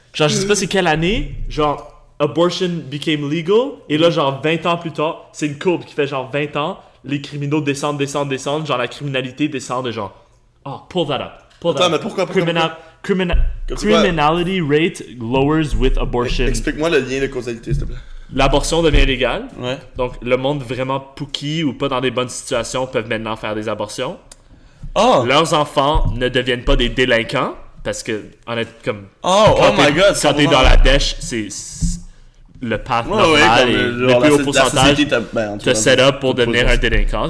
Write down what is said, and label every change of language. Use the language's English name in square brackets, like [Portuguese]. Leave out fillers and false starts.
[French] Genre, je sais pas c'est quelle année, genre, abortion became legal, et là, genre, 20 ans plus tard, c'est une courbe qui fait genre 20 ans, les criminaux descendent, genre, la criminalité descend de genre, [English] oh, pull that up. [French] Attends, mais pourquoi? Comme c'est quoi? [English] Criminality rate lowers with abortion. [French] Explique-moi le lien de causalité, s'il te plaît. L'abortion devient légale, Ouais. donc le monde vraiment pookie ou pas dans des bonnes situations peuvent maintenant faire des abortions. Oh! Leurs enfants ne deviennent pas des délinquants, parce que, honnêtement, comme... [English] Oh my god! [French] Quand t'es dans la dèche, c'est le path normal et le plus haut pourcentage te set up pour devenir un délinquant.